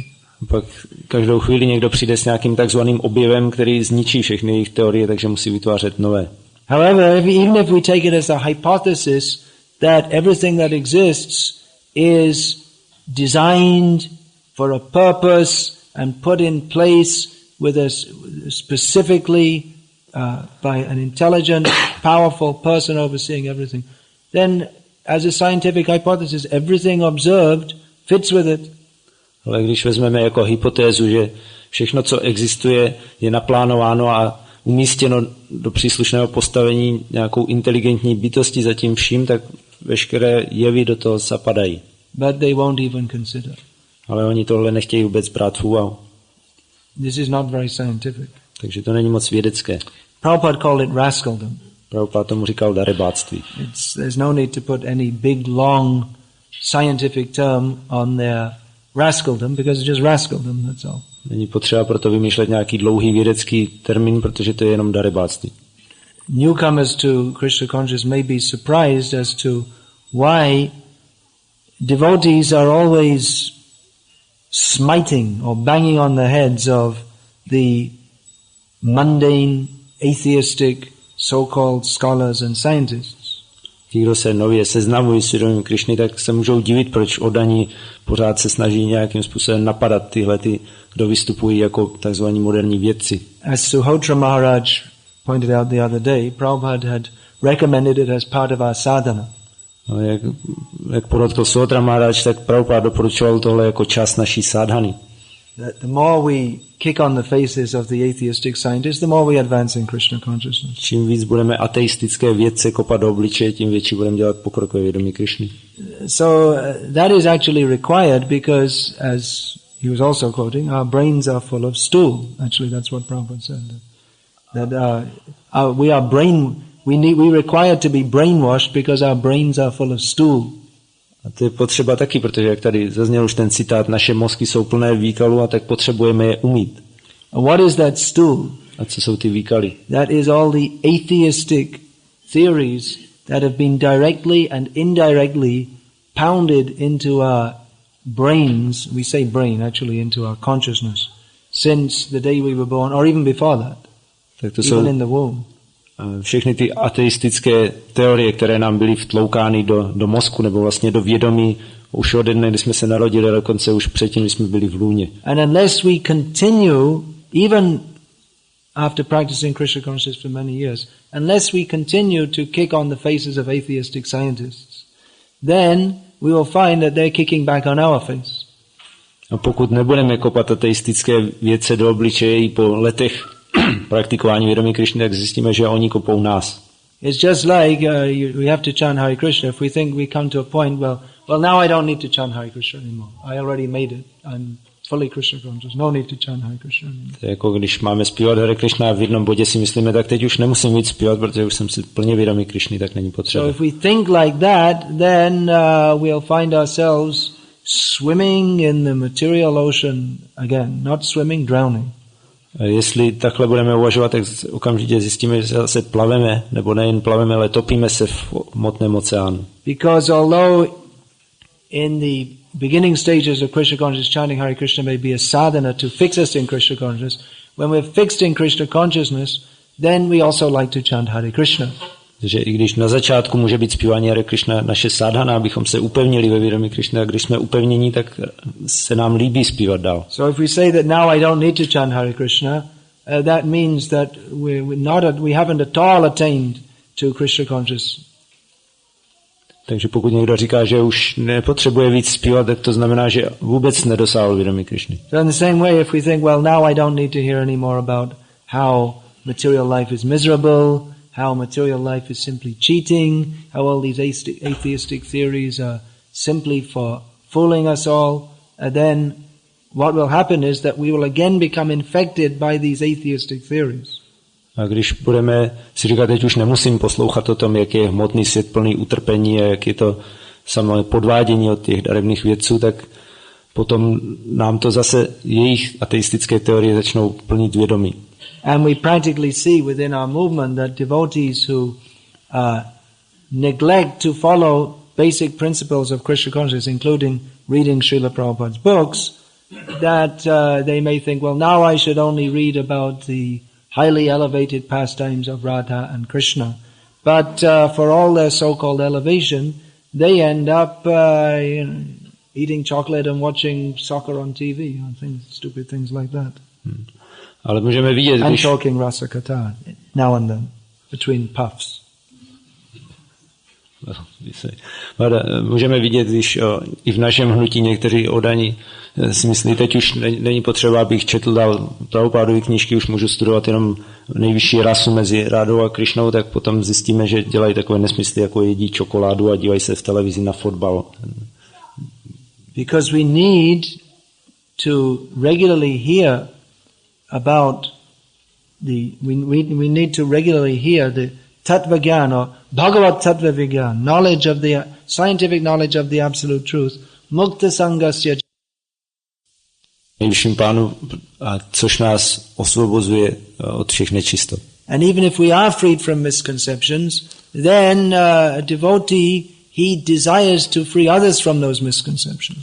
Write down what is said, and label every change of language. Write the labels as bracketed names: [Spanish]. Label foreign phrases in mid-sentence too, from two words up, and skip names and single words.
[Czech] Pak každou chvíli někdo přijde s nějakým takzvaným objevem, který zničí všechny jejich teorie, takže musí vytvářet nové. [English] However, even if we take it as a hypothesis that everything that exists is designed for a purpose and put in place with a specifically by an intelligent, powerful person overseeing everything, then as a scientific hypothesis, everything observed fits with it. [Czech] Ale když vezmeme jako hypotézu, že všechno, co existuje, je naplánováno a umístěno do příslušného postavení nějakou inteligentní bytostí za tím vším, tak veškeré jevy do toho zapadají. [English] But they won't even consider. [Czech] Ale oni tohle nechtějí vůbec brát v úvahu. [English] This is not very scientific. [Czech] Takže to není moc vědecké. [English] Prabhupada called it rascaldom. [Czech] Prabhupada tomu říkal darebáctví. [English] There's no need to put any big, long scientific term on their rascaldom, because it's just rascaldom, that's all. [Czech] Není potřeba proto vymýšlet nějaký dlouhý vědecký termín, protože to je jenom darebáctví. [English] Newcomers to Krishna consciousness may be surprised as to why devotees are always smiting or banging on the heads of the mundane, atheistic, so-called scholars and scientists. [Czech] Ti, kdo se nově seznamují s vědomím Krišny, tak se můžou divit, proč oddaní pořád se snaží nějakým způsobem napadat tyhle, kdo vystupují jako takzvaní moderní vědci. [English] As Suhotra Maharaj pointed out the other day, Prabhupada had recommended it as part of our sadhana. [Czech] No, jak podotkl Suhotra Maharaj, tak Prabhupada doporučoval tohle jako část naší sadhany. [English] That the more we kick on the faces of the atheistic scientists, the more we advance in Krishna consciousness. [Czech] Čím víc budeme ateistické vědce kopat do obličeje, tím větší budeme dělat pokrok ve vědomí Krišny. [English] So that is actually required because, as he was also quoting, our brains are full of stool. Actually, that's what Prabhupada said. That we require to be brainwashed because our brains are full of stool. [Czech] A to je potřeba taky, protože jak tady zazněl už ten citát, naše mozky jsou plné výkalů a tak potřebujeme je umít. [English] And what is that stool? [Czech] A co jsou ty výkaly? [English] That is all the atheistic theories that have been directly and indirectly pounded into our brains. We say brain, actually into our consciousness, since the day we were born, or even before that, [Czech] Tak to [English] even [Czech] jsou [English] in the womb. [Czech] všechny ty ateistické teorie, které nám byly vtloukány do mozku nebo vlastně do vědomí už ode dne, kdy jsme se narodili, dokonce už předtím, když jsme byli v lůně. [English] And unless we continue, even after practicing Krishna consciousness for many years, unless we continue to kick on the faces of atheistic scientists, then we will find that they're kicking back on our face. [Czech] A pokud nebudeme kopat ateistické vědce do obličeje i po letech praktikování vědomí Krišny, tak zjistíme, že oni kopou nás. [English] It's just like we have to chant Hare Krishna. If we think we come to a point, well, now I don't need to chant Hare Krishna anymore. I already made it. I'm fully Krishna conscious. No need to chant Hare Krishna anymore. [Czech] To je jako když máme zpívat Hare Krishna a v jednom bodě si myslíme, tak teď už nemusím víc zpívat, protože už jsem si plně vědomý Krišny, tak není potřeba. [English] So if we think like that, then we'll find ourselves swimming in the material ocean again, not swimming, drowning. [Czech] Jestli takhle budeme uvažovat, tak okamžitě zjistíme, že se plaveme, nebo nejen plaveme, ale topíme se v hmotném oceánu. [English] Because although in the beginning stages of Krishna consciousness, chanting Hare Krishna may be a sadhana to fix us in Krishna consciousness, when we're fixed in Krishna consciousness, then we also like to chant Hare Krishna. [Czech] Takže i když na začátku může být zpívání Hare Krishna naše sadhana, abychom se upevnili ve vědomí Krishna, a když jsme upevnění, tak se nám líbí zpívat dál. [English] So if we say that now I don't need to chant Hare Krishna, that means that we haven't at all attained to Krishna consciousness. [Czech] Takže pokud někdo říká, že už nepotřebuje víc zpívat, tak to znamená, že vůbec nedosáhl vědomí Krišny. [English] So in the same way, if we think, well, now I don't need to hear any more about how material life is miserable, how material life is simply cheating, how all these atheistic theories are simply for fooling us all, and then what will happen is that we will again become infected by these atheistic theories. [Czech] A když budeme si říkat, teď už nemusím poslouchat o tom, jak je hmotný svět plný utrpení a jak je to samé podvádění od těch daremných vědců, tak potom nám to zase jejich ateistické teorie začnou plnit vědomí. [English] And we practically see within our movement that devotees who neglect to follow basic principles of Krishna consciousness, including reading Srila Prabhupada's books, that they may think, well, now I should only read about the highly elevated pastimes of Radha and Krishna. But for all their so-called elevation, they end up eating chocolate and watching soccer on TV, stupid things like that. [Czech] Ale můžeme vidět, [English] and talking [Sanskrit] रस कथा [English] now and then between puffs. [Czech] Můžeme vidět, když i v našem hnutí někteří oddaní si myslí, teď už není potřeba, abych četl dál Prabhupádovy knížky, už můžu studovat jenom nejvyšší rasu mezi Rádou a Krišnou, tak potom zjistíme, že dělají takové nesmysly, jako jedí čokoládu a dívají se v televizi na fotbal. [English] Because we need to regularly hear about we need to regularly hear the [Sanskrit] तत्त्व ज्ञान [English] or [Sanskrit] भगवत् तत्त्व विज्ञान, [English] knowledge of the scientific knowledge of the absolute truth, [Sanskrit] मुक्त सङ्गस्य. [Czech] Nejvyšším pánu, což nás osvobozuje od všech nečistot. [English] And even if we are freed from misconceptions, then a devotee, he desires to free others from those misconceptions.